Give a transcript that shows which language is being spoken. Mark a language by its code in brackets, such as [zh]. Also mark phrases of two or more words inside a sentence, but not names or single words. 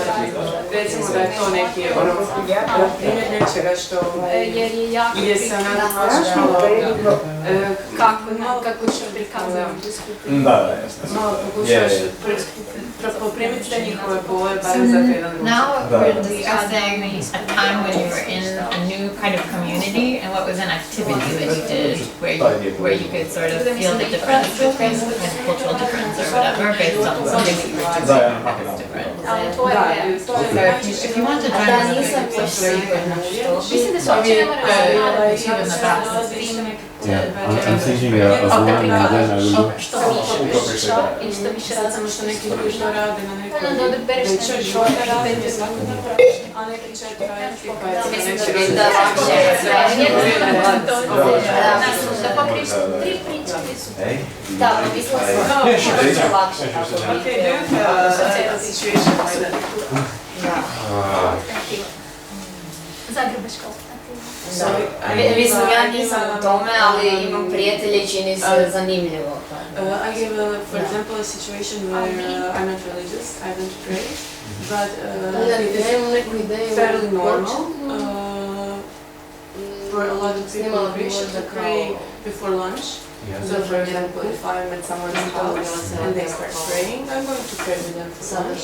[hr] Recimo da je to neki primjer nečega što gdje se onako kako ću prikazati skupinu. Da, jasno. Malo pokušaš poprimiti te njihove bole, barem za to jedan [en] Now we're discussing a time when you were in a new kind of community and what was an activity that you did where you could sort of feel the difference between kind of cultural difference or whatever based on something that you were doing that was different. If you want to join us, [hr] Mislim da se uopće ne mora [en] I'm thinking of one and then I will do. [hr] što više i što više sad samo što neki ljudi to rade na nekoj da odabereš većoj nešto školi rade, a neki će trajati pa je da pokriješ 3 priče gdje su Da, mislila sam da je lakše tako. [en] Okay, do you have a situation like that? [hr] Zagrebačka alternativa. Mislim, ja nisam u tome, ali imam prijatelje, čini se zanimljivo. [en] I gave, for example, a situation where I'm not religious, I don't pray, but it is fairly normal for a lot of people in Greece to pray before lunch. So, for example, if I'm at someone's house and they start praying, I'm going to pray with them for lunch.